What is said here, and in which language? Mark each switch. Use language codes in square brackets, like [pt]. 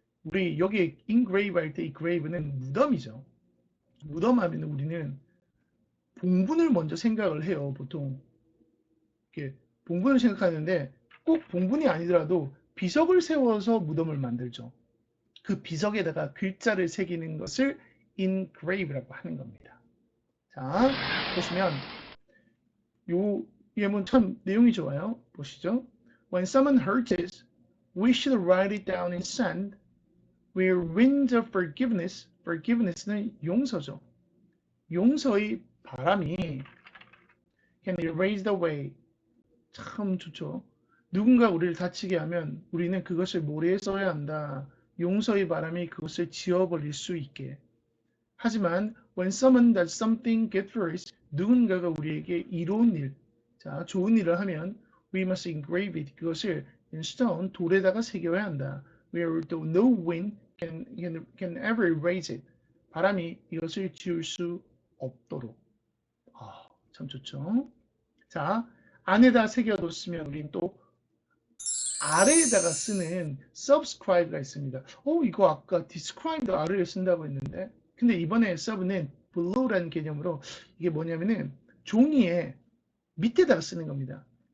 [ko] 우리 여기 engrave 할 때 이 grave는 무덤이죠. 무덤 하면 우리는 봉분을 먼저 생각을 해요. 보통 이렇게 봉분을 생각하는데 꼭 봉분이 아니더라도 비석을 세워서 무덤을 만들죠. 그 비석에다가 글자를 새기는 것을 engrave라고 하는 겁니다. 자, 보시면 요 예문 참 내용이 좋아요. 보시죠. [en] When someone hurts us, we should write it down in sand where winds of forgiveness, [ko] forgiveness는 용서죠. 용서의 바람이 [en] can erase the way. [ko] 참 좋죠. 누군가 우리를 다치게 하면 우리는 그것을 모래에 써야 한다. 용서의 바람이 그것을 지워버릴 수 있게. [en] 하지만 when someone does something good for us, [ko] 누군가가 우리에게 이로운 일, 자 좋은 일을 하면 [en] we must engrave it. [ko] 그것을 [en] in stone, [ko] 돌에다가 새겨야 한다. [en] Where no wind can ever erase it. [ko] 바람이 이것을 지울 수 없도록. 참 좋죠. 자, 안에다 새겨뒀으면 우린 또 아래에다가 쓰는 subscribe가 있습니다. 이거 아까 describe도 아래를 쓴다고 했는데 근데 이번에 sub는 below라는 개념으로 이게 뭐냐면은 종이에 밑에다가 쓰는 겁니다.